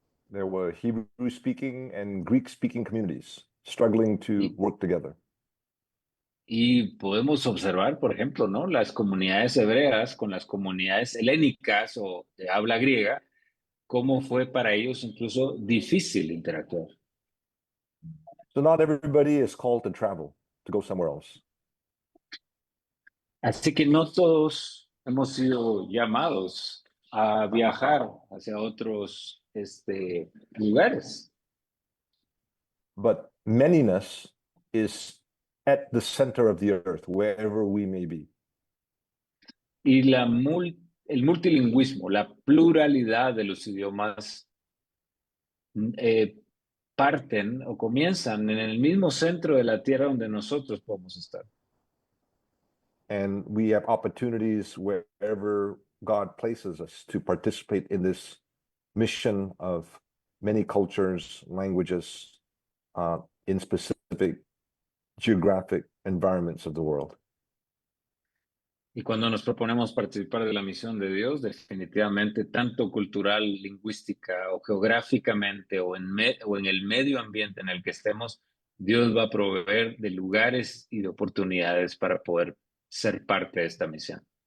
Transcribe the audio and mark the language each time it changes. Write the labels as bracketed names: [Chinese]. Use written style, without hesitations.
[English] There were Hebrew speaking and Greek speaking communities struggling to work together. [Spanish] Y podemos observar, por ejemplo, ¿no? Las comunidades hebreas con las comunidades helénicas o de habla griega, cómo fue para ellos incluso difícil interactuar. [English] So not everybody is called to travel, to go somewhere else. [Spanish] Así que no todos hemos sido llamados a viajar hacia otros lugares. [English] But manyness is at the center of the earth, wherever we may be. [Spanish] Y el multilingüismo, la pluralidad de los idiomas parten o comienzan en el mismo centro de la tierra donde nosotros podemos estar. [English] And we have opportunities wherever God places us to participate in this mission of many cultures, languages, in specific geographic environments of the world. [Spanish] Y cuando nos proponemos participar de la misión de Dios, definitivamente, tanto cultural, lingüística o geográficamente o en el medio ambiente en el que estemos, Dios va a proveer de lugares y de oportunidades para poder ser parte de esta misión.